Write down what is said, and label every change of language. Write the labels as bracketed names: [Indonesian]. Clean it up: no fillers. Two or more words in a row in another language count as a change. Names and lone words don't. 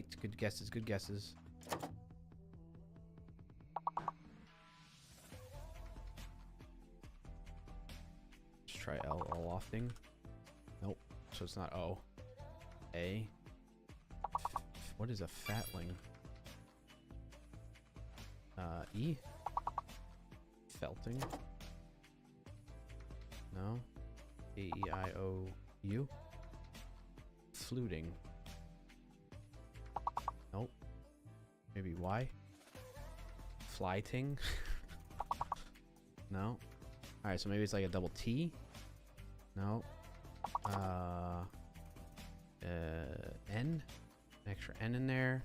[English] Good guesses, good guesses. Let's try L. Lofting. Nope. So it's not O. A. What is a fatling? E. Felting. No. A-E-I-O-U. Fluting. Nope. Maybe Y. Flyting. No. Alright, so maybe it's like a double T. No. N. An extra N in there.